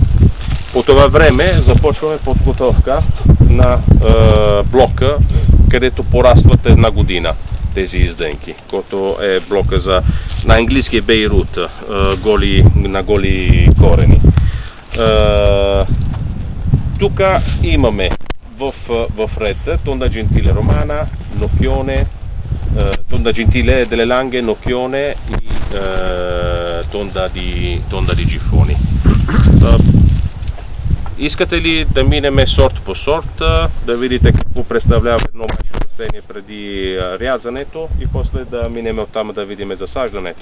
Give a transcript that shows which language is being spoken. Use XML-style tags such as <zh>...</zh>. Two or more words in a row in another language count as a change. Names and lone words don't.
<bg>По това време започваме подготовка на блока, където порастват една година тези издънки, който е блока на английски Бейрут, на голи корени. Тук имаме в ред Tonda Gentile Romana, Nocchione, Tonda Gentile delle Langhe, Nocchione и Tonda Rigifoni. Искате ли да минеме сорт по сорт, да видите какво представлява едно майчино растение преди рязането и после да минем оттам да видим засаждането?</bg>